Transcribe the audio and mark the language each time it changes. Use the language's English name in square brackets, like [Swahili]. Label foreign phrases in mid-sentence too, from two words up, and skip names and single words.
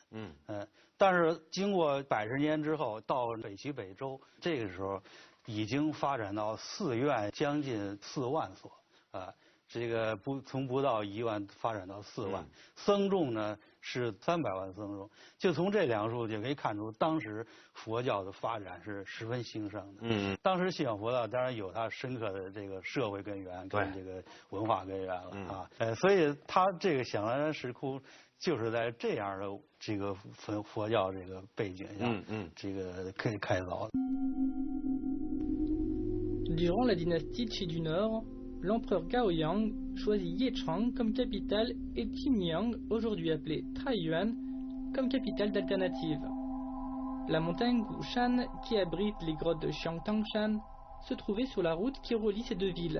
[Chinese] 但是经过100年之后，到北齐北周，这个时候已经发展到寺院将近4万所啊，这个从不到1万发展到4万，僧众呢是300万僧众，就从这两个数就可以看出，当时佛教的发展是十分兴盛的。当时信仰佛教当然有它深刻的这个社会根源跟这个文化根源了啊，所以它这个响当然石窟。就是在这样的这个佛教这个背景下，这个可以开凿的。 [French] Durant la dynastie Qi du Nord, l'empereur Gaoyang choisit Yechang comme capitale et Qingyang, aujourd'hui appelée Taiyuan, comme capitale d'alternative. La montagne Gushan, qui abrite les grottes de Xiangtangshan, se trouvait sur la route qui relie ces deux villes.